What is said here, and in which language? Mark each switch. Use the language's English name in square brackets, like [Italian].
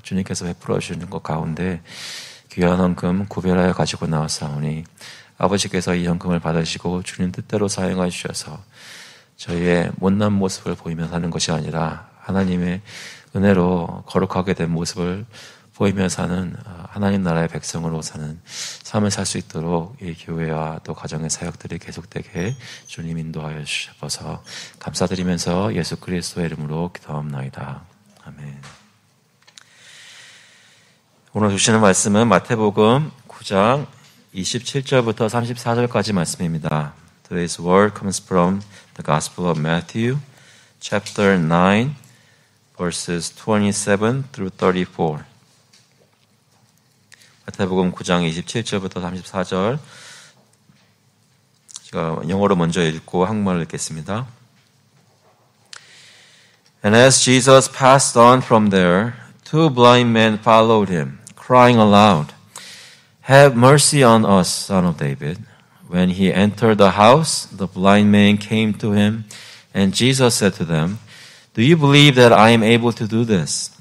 [Korean] 주님께서 베풀어 주시는 것 가운데 귀한 헌금 구별하여 가지고 나왔사오니 아버지께서 이 헌금을 받으시고 주님 뜻대로 사용하여 주셔서 저희의 못난 모습을 보이며 사는 것이 아니라 하나님의 은혜로 거룩하게 된 모습을 보이며 사는 하나님 나라의 백성으로 사는 삶을 살 수 있도록 이 교회와 또 가정의 사역들이 계속되게 주님 인도하여 주셔서 감사드리면서 예수 그리스도의 이름으로 기도합나이다. 아멘. 오늘 주시는 말씀은 마태복음 9장 27절부터 34절까지 말씀입니다. [English] Today's word comes from the Gospel of Matthew, chapter 9, verses 27 through 34. [Korean] 마태복음 9장 27절부터 34절. 제가 영어로 먼저 읽고 한국말로 읽겠습니다. [English] And as Jesus passed on from there, two blind men followed him, crying aloud, Have mercy on us, son of David. When he entered the house, the blind man came to him, and Jesus said to them, Do you believe that I am able to do this?